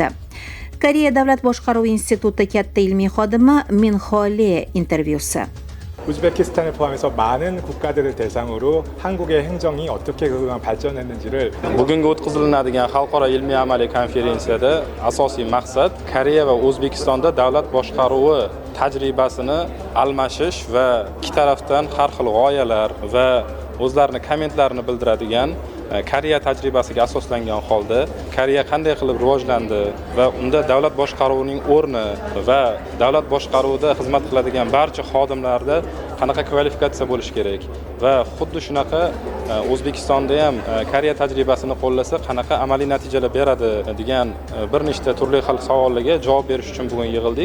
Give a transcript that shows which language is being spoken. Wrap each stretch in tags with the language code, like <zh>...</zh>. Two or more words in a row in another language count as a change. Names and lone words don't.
<uz>Koreya davlat boshqaruvi instituti katta ilmiy xodimi Min Ho-le intervyusi.</uz> <ko>우즈베키스탄을 포함해서 많은 국가들을 대상으로 한국의 행정이 어떻게 그동안 발전했는지를</ko> <uz>Bugungi o'tkaziladigan xalqaro ilmiy-amaliy konferensiyada asosiy maqsad Koreya va O'zbekistonda davlat boshqaruvi tajribasini almashish va ikki tarafdan har xil g'oyalar va o'zlarining kommentlarini bildiradigan Koreya tajribasiga asoslangan holda Koreya qanday qilib rivojlandi va unda davlat boshqaruvining o'rni va davlat boshqaruvida xizmat qiladigan barcha xodimlarda qanaqa kvalifikatsiya bo'lishi kerak va xuddi shunaqa O'zbekistonda ham Koreya tajribasini qo'llasa qanaqa amaliy natijalar beradi degan bir nechta turli xil savollarga javob berish uchun bugun yig'ildik.</uz>